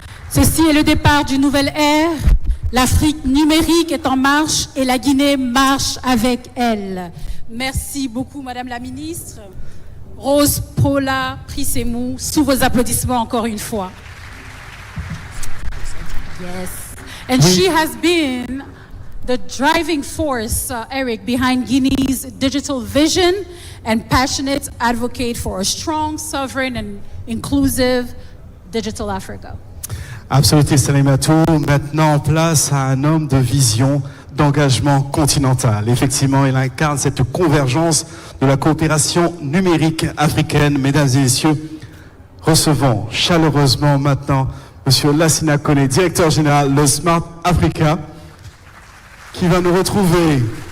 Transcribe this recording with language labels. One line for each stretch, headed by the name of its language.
French: Ceci est le départ d'une nouvelle ère. L'Afrique numérique est en marche et la Guinée marche avec elle. Merci beaucoup, Madame la Ministre. Rose Paula Prissemou, sous vos applaudissements encore une fois.
English: Yes. And she has been the driving force, Eric, behind Guinea's digital vision and passionate advocate for a strong, sovereign and inclusive digital Africa.
French: Absolument, Salimatou. Maintenant, place à un homme de vision, d'engagement continental. Effectivement, il incarne cette convergence de la coopération numérique africaine. Mesdames et messieurs, recevons chaleureusement maintenant Monsieur Lassina Koné, directeur général de Smart Africa, qui va nous retrouver.